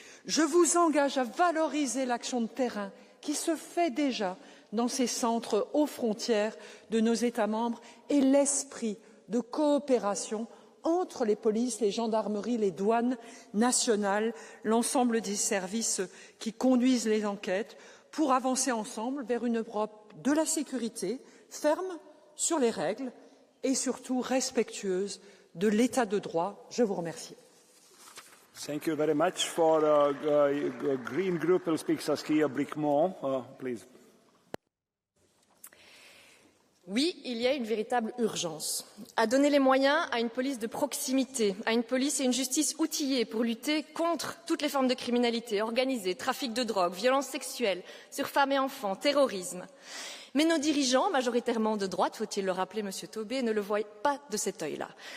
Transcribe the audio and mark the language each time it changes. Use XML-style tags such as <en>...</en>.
<fr>Je vous engage à valoriser l'action de terrain qui se fait déjà dans ces centres aux frontières de nos États membres et l'esprit de coopération entre les polices, les gendarmeries, les douanes nationales, l'ensemble des services qui conduisent les enquêtes pour avancer ensemble vers une Europe de la sécurité ferme sur les règles et surtout respectueuse de l'état de droit. Je vous remercie.</fr> <en>Thank you very much. For Green Group will speak Saskia Brikmont, please.</en> <fr>Oui, il y a une véritable urgence à donner les moyens à une police de proximité, à une police et une justice outillées pour lutter contre toutes les formes de criminalité organisée, trafic de drogue, violences sexuelles sur femmes et enfants, terrorisme. Mais nos dirigeants, majoritairement de droite, faut-il le rappeler, Monsieur Tobé, ne le voient pas de cet œil-là.</fr>